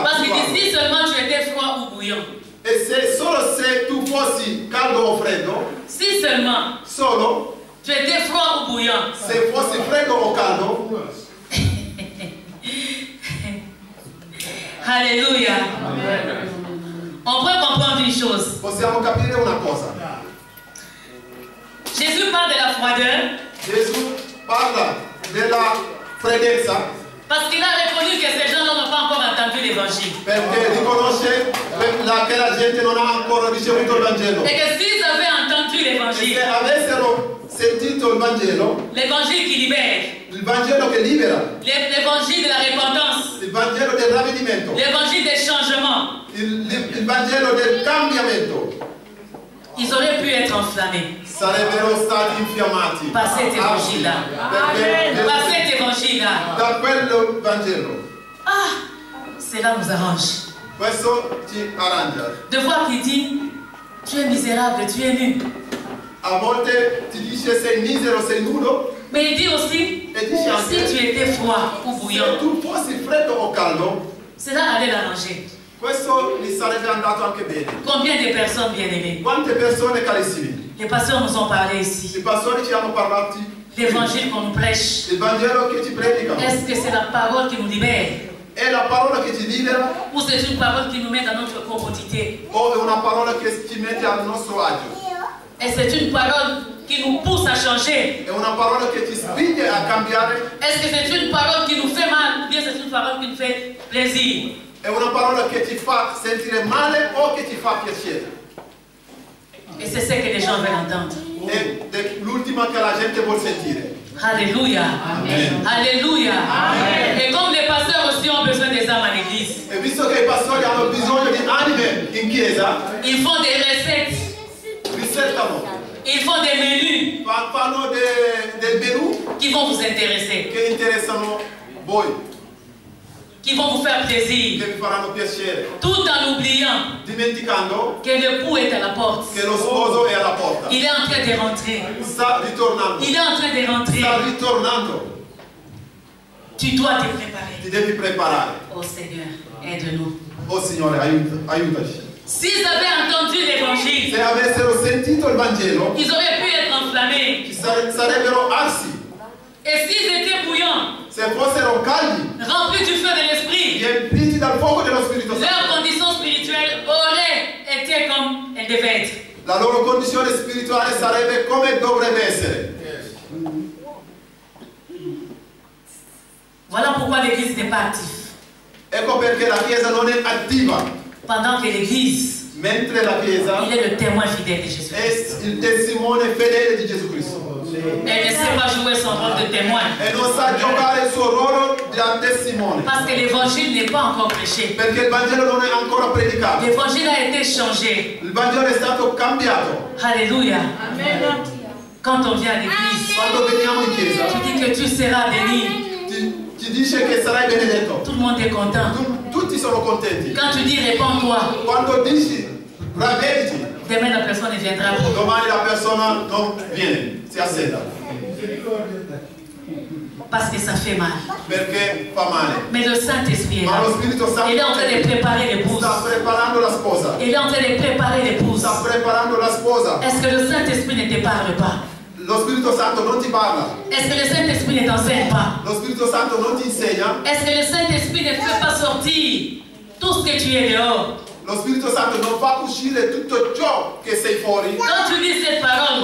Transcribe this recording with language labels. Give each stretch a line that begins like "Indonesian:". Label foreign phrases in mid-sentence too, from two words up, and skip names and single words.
French: Parce qu'il dit si seulement tu étais froid ou bouillant.
Italian: E solo se tu fossi caldo o freddo,
French: Si seulement
Italian: solo
French: tu étais froid ou bouillant.
Italian: se fossi freddo o caldo,
French: Alléluia. On peut comprendre une chose.
Italian: possiamo capire una cosa.
French: Jésus parle de la froideur
Italian: Gesù parla della freddezza
French: parce qu'il a reconnu que ces gens-là n'ont pas encore entendu l'évangile.
Italian: perché riconosce che la gente non ha ancora ricevuto il Vangelo.
French: Et que s'ils avaient entendu
Italian: E se
French: l'évangile,
Italian: avessero sentito il Vangelo,
French: l'évangile qui libère,
Italian: il Vangelo che libera,
French: l'évangile de la repentance,
Italian: il Vangelo del ravvedimento,
French: l'évangile des changements,
Italian: il Vangelo del cambiamento,
French: ils auraient pu être enflammés
Italian: sarebbero stati infiammati
French: par cet évangile-là. Par cet évangile-là.
Italian: da quello Vangelo.
French: Ah, cela nous arrange.
Italian: Questo ci arrangia.
French: De voir qu'il dit, tu es misérable, tu es nu.
Italian: A volte ti dice sei misero, sei nudo,
French: Mais il dit aussi,
Italian: e dice anche
French: si tu étais froid ou
Italian: se
French: bouillant,
Italian: tu fossi freddo o caldo,
French: cela allait l'arranger.
Italian: questo gli sarebbe andato anche bene.
French: Combien de personnes bien-aimées?
Italian: Quante persone carissimi,
French: Les pasteurs nous ont parlé ici.
Italian: i pastori ci hanno parlato
French: l'évangile qu'on nous prêche,
Italian: Il Vangelo che ti predica
French: est-ce que c'est la parole qui nous libère
Italian: è la parola che ti libera
French: ou c'est une parole qui nous met dans notre commodité?
Italian: o è una parola che ti mette al nostro agio?
French: Et c'est une parole qui nous pousse à changer?
Italian: È una parola che ti spinge a cambiare?
French: Est-ce que c'est une parole qui nous fait mal ou bien c'est une parole qui nous fait plaisir?
Italian: È una parola che ti fa sentire male o che ti fa piacere?
French: Et c'est ce que les gens veulent entendre.
Italian: È l'ultima che la gente vuol sentire.
French: Alléluia. Amen. Alléluia. Amen. Et comme les pasteurs aussi ont besoin des âmes à l'église,
Italian: E visto che i pastori hanno bisogno di anime in chiesa,
French: ils font des recettes,
Italian: risettano,
French: ils font des menus
Italian: fanno del menù
French: qui vont vous intéresser,
Italian: che interessano voi,
French: qui vont vous faire plaisir,
Italian: che vi faranno piacere,
French: tout en oubliant
Italian: dimenticando
French: que l'époux est à la porte.
Italian: che lo sposo è alla porta.
French: Il est en train de rentrer.
Italian: Sta ritornando,
French: Il est en train de rentrer.
Italian: sta ritornando.
French: Tu dois te préparer.
Italian: Ti devi preparare.
French: Oh Seigneur, aide-nous.
Italian: Oh Signore, aiutaci.
French: S'ils avaient entendu l'évangile,
Italian: Se avessero sentito il Vangelo,
French: ils auraient pu être enflammés.
Italian: sarebbero arsi.
French: Et s'ils étaient bouillants,
Italian: Se fossero caldi,
French: remplis du feu de l'esprit,
Italian: riempiti dal fuoco dello Spirito
French: leur
Italian: Santo,
French: condition spirituelle aurait été comme elle devait être.
Italian: la loro condizione spirituale sarebbe come dovrebbe essere.
French: Voilà pourquoi l'Église n'est pas active.
Italian: Ecco perché la Chiesa non è attiva,
French: Pendant que l'Église,
Italian: mentre la Chiesa
French: il est le témoin fidèle de Jésus.
Italian: è il testimone fedele di Gesù Cristo.
French: Elle ne sait pas jouer son rôle de témoin.
Italian: E non sa giocare il suo ruolo da testimone,
French: Parce que l'évangile n'est pas encore prêché.
Italian: perché il Vangelo non è ancora predicato.
French: L'évangile a été changé.
Italian: Il Vangelo è stato cambiato.
French: Alléluia. Quand on vient à l'église,
Italian: Quando veniamo in chiesa,
French: tu dis que tu seras béni.
Italian: ti dice che sarai benedetto.
French: Tout le monde est content.
Italian: Tutti sono contenti.
French: Quand tu dis réponds-toi,
Italian: Quando dici ravvediti,
French: demain la personne ne viendra plus.
Italian: domani la persona non viene, si asseda,
French: Parce que ça fait mal.
Italian: perché fa male.
French: Mais le Saint-Esprit est
Italian: Ma
French: là.
Italian: lo Spirito Santo
French: Il est en train de préparer l'épouse.
Italian: sta preparando la sposa.
French: Il est en train de préparer l'épouse.
Italian: Sta preparando la sposa.
French: Est-ce que le Saint-Esprit ne te parle pas?
Italian: Lo Spirito Santo non ti parla.
French: Est-ce que le Saint-Esprit ne t'enseigne pas?
Italian: Lo Spirito Santo non ti insegna.
French: Est-ce que le Saint-Esprit ne fait pas sortir tout ce que tu es dehors?
Italian: Lo Spirito Santo non fa uscire tutto ciò che sei fuori.
French: Quand tu dis cette parole,